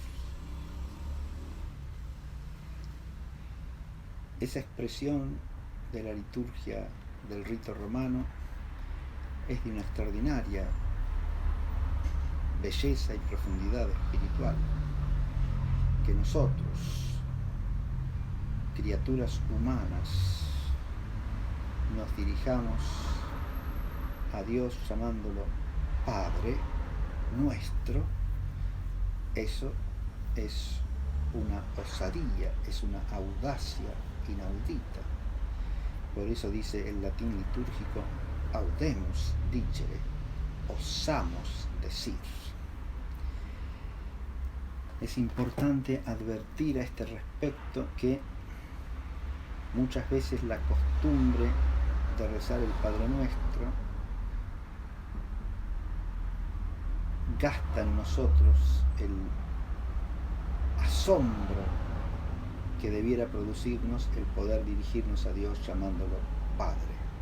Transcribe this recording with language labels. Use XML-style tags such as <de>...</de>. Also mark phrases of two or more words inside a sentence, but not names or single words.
<es>Esa expresión de la liturgia del rito romano es de una extraordinaria belleza y profundidad espiritual, que nosotros, criaturas humanas, nos dirijamos a Dios llamándolo Padre nuestro. Eso es una osadía, es una audacia inaudita. Por eso dice el latín litúrgico</es> <la>audemus dicere,</la> <es>osamos decir. Es importante advertir a este respecto que muchas veces la costumbre de rezar el Padre Nuestro gasta en nosotros el asombro que debiera producirnos el poder dirigirnos a Dios llamándolo Padre.</es>